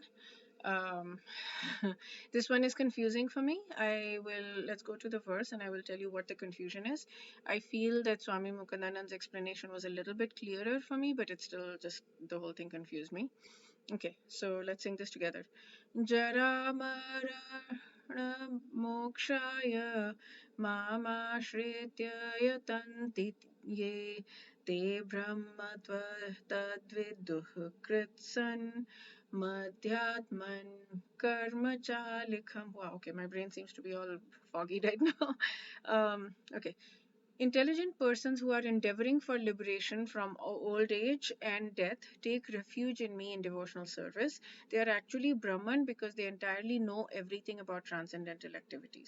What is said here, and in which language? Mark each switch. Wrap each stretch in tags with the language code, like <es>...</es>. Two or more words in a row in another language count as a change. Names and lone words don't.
<en>Um, this one is confusing for me. Let's go to the verse and I will tell you what the confusion is. I feel that Swami Mukundanand's explanation was a little bit clearer for me, but it's still just the whole thing confused me. Okay, so let's sing this together.</en> <sa>जरा मरण मोक्षाय मामाश्रित्य यतन्ति ये ते ब्रह्मत्व तद्विदुः कृत्स्नम् अध्यात्मम् कर्म चाखिलम्.</sa> <en>Wow, okay, my brain seems to be all foggy right now. Okay. Intelligent persons who are endeavoring for liberation from old age and death take refuge in me in devotional service. They are actually Brahman because they entirely know everything about transcendental activities.</en>